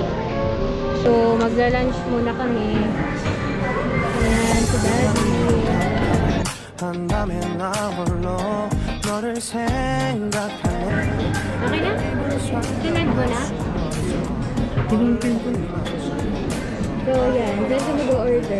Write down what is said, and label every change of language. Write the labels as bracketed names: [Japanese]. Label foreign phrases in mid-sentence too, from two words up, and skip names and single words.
[Filipino] So, magla-lunch muna kami. Ayan, si Daddy. [Korean] 한다면 나 홀로 너를 생각하네. [Filipino] Okay na? Tinag mo na? So, yan. Diyan ka mag-order.